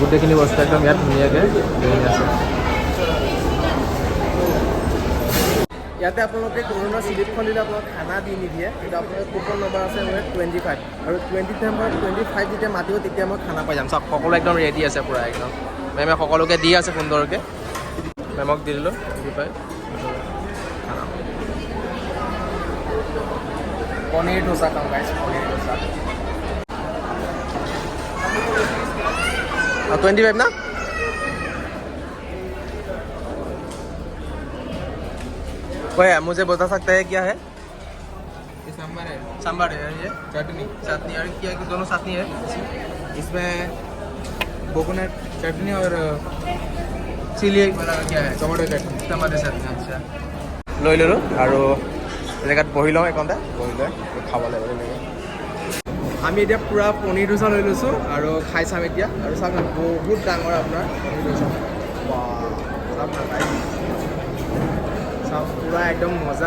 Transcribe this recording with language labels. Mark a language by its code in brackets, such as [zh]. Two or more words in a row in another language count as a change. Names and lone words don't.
[as] গোটেইখিনি বস্তু একদম ইয়াত ধুনীয়াকৈ আছে। ইয়াতে আপোনালোকে কৰোণা শ্লিপখন দিলে আপোনাক খানা দি নিদিয়ে, কিন্তু আপোনালোকৰ কুপন নম্বৰ আছে মোৰ 25 আৰু 25 যেতিয়া মাতিব তেতিয়া মই খানা পাই যাম। চাওক সকলো একদম ৰেডি আছে পূৰা একদম। মেমে সকলোকে দি আছে সুন্দৰকৈ। মেমক দি দিলোঁ 25 খানা। পনীৰ ডোচা খাম গাইজ, পনীৰ ডোচা 25 ना। [hi] वही है, मुझे बता सकते हैं क्या है? सांभर है, सांभर है, ये चटनी चटनी और क्या दोनों चटनी है? इसमें कोकोनट चटनी और चिली वाला क्या है? टमाटो चटनी। टमाटर चटनी। अच्छा [as] লৈ ল'লোঁ আৰু জেগাত বহি লওঁ এইকণতে বহি লৈ খাব লাগিব তেনেকৈ। আমি এতিয়া পূৰা পনীৰ ডোচা লৈ লৈছোঁ আৰু খাই চাম এতিয়া। আৰু চাওক না বহুত ডাঙৰ আপোনাৰ পনীৰ ডোচা। চাওক না খাই চাওক পূৰা একদম মজা।